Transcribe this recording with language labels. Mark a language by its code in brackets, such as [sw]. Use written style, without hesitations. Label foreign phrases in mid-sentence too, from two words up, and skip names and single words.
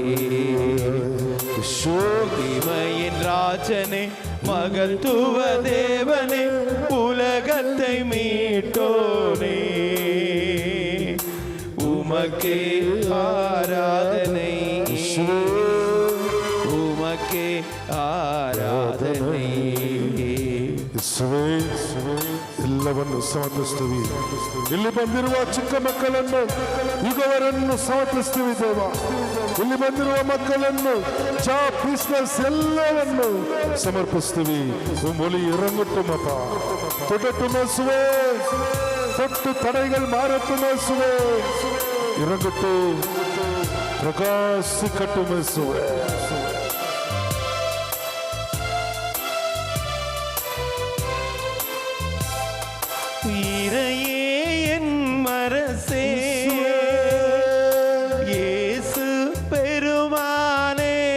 [ta] மகிமையின் ராஜனே, மகத்துவ தேவனே, உலகத்தை மீட்டோனே, உமக்கே ஆராதனை, உமக்கே ಆರಾಧನೆ [kn] ಎಲ್ಲವನ್ನು ಸಮರ್ಪಿಸ್ತೀವಿ. ಇಲ್ಲಿ ಬಂದಿರುವ ಚಿಕ್ಕ ಮಕ್ಕಳನ್ನು ಯುಗವರನ್ನು ಸಮರ್ಪಿಸ್ತೀವಿ ದೇವ. ಇಲ್ಲಿ ಬಂದಿರುವ ಮಕ್ಕಳನ್ನು [en] job business [kn] ಎಲ್ಲವನ್ನು ಸಮರ್ಪಿಸ್ತೀವಿ. [ta] ஒளி இறங்கட்டும் அப்பா, தொடட்டும் இயேசுவே, தொட்டு தடைகள் மாறட்டும் இயேசுவே, இறங்கட்டும், பிரகாசிக்கட்டும் இயேசுவே. இறையே என் மரசே, இயேசு பெருமானே,